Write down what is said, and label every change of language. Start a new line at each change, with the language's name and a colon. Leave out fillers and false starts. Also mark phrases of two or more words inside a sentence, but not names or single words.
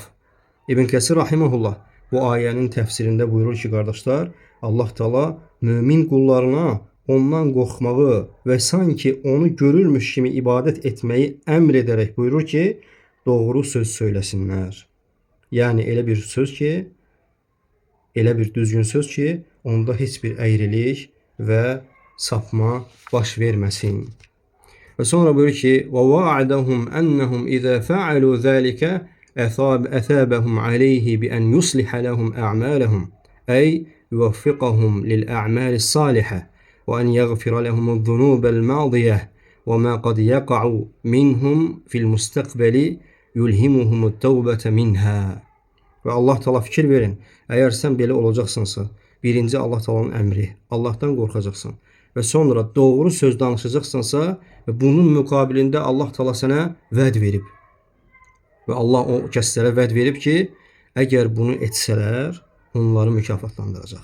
Azerbaijani: İbn Kəsir rahiməhullah bu ayənin təfsirində buyurur ki, qardaşlar, Allah Teala mümin qullarına ondan qorxmağı və sanki onu görürmüş kimi ibadət etməyi əmr edərək buyurur ki, doğru söz söyləsinlər. Yəni elə bir söz ki, elə bir düzgün söz ki, onda heç bir əyrilik və sapma baş verməsin. Və sonra buyurur ki,
Arabic: وَوَعَدَهُمْ أَنَّهُمْ إِذَا فَعَلُوا ذَلِكَ أَثَابَهُمْ عَلَيْهِ بِأَنْ يُصْلِحَ لَهُمْ أَعْمَالَهُمْ أي يوفقهم للأعمال الصالحة وأن يغفر لهم الذنوب الماضية وما قد يقع منهم في المستقبل يلهمهم التوبة منها.
Azerbaijani: Və Allah Teala fikir verin, əgər sən belə olacaqsınsa, birinci Allah Teala'nın əmri, Allahdan qorxacaqsan və sonra doğru söz danışacaqsansa, bunun müqabilində Allah Teala sənə vəd verib. Və Allah o kəslərə vəd verib ki, əgər bunu etsələr, onları mükafatlandıracaq.